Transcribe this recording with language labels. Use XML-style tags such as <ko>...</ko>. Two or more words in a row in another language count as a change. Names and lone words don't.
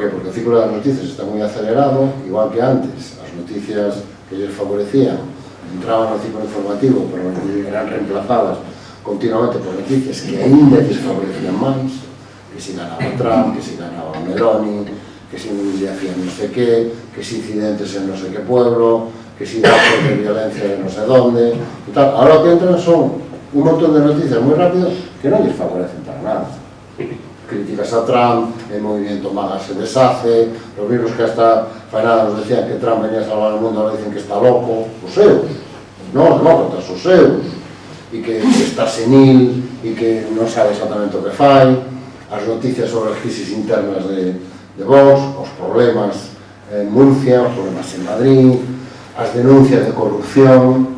<es>Porque el ciclo de las noticias está muy acelerado, igual que antes, las noticias que les favorecían entraban al ciclo informativo, pero eran reemplazadas continuamente por noticias que ainda les favorecían más, que si ganaba Trump, que si ganaba Meloni, que si le hacían no sé qué, que si incidentes en no sé qué pueblo, que si datos de violencia de no sé dónde, y tal. Ahora lo que entran son un montón de noticias muy rápidas que no les favorecen para nada. Críticas a Trump, el movimiento MAGA se deshace, los mismos que hasta Fainada nos decían que Trump venía a salvar el mundo, ahora dicen que está loco,</es> <gl>os seus, no, os demócratas, os seus,</gl> <es>y que está senil, y que</es> <gl>non sabe exactamente o que fai, as noticias sobre as crisis internas de Vox, os problemas en Murcia, os problemas en Madrid, as denuncias de corrupción.</gl>